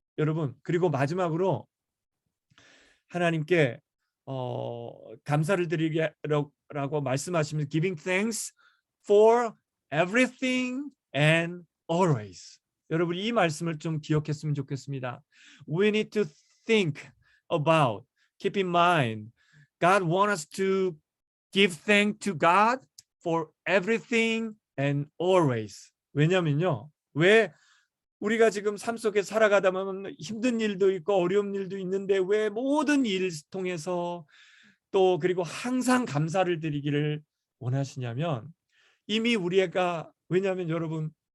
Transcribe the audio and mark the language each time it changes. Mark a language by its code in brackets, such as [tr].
[ko] 여러분 그리고 마지막으로 하나님께 감사를 드리라고 말씀하시면 [en] giving thanks for everything and always. [ko] 여러분 이 말씀을 좀 기억했으면 좋겠습니다. [en] We need to think about, keep in mind, God wants us to give thanks to God for everything and always. [ko] 왜냐면요. 왜 우리가 지금 삶 속에 살아가다 보면 힘든 일도 있고 어려운 일도 있는데 왜 모든 일 통해서 또 그리고 항상 감사를 드리기를 원하시냐면 이미 우리가, 왜냐하면 여러분